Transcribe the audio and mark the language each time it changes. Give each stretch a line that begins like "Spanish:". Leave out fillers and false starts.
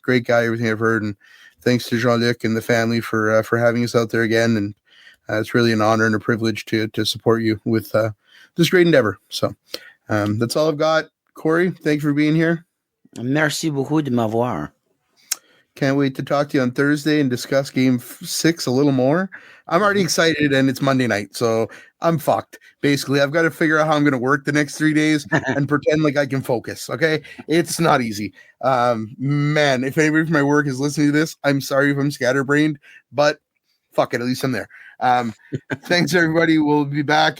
English: Great guy, everything I've heard. And thanks to Jean-Luc and the family for having us out there again. And it's really an honor and a privilege to support you with this great endeavor. So that's all I've got. Corey, thank you for being here.
French: Merci beaucoup de m'avoir.
English: Can't wait to talk to you on Thursday and discuss Game 6 a little more. I'm already excited, and it's Monday night, so I'm fucked. Basically, I've got to figure out how I'm going to work the next 3 days and pretend like I can focus, okay? It's not easy. Man, if anybody from my work is listening to this, I'm sorry if I'm scatterbrained, but fuck it, at least I'm there. Thanks, everybody. We'll be back.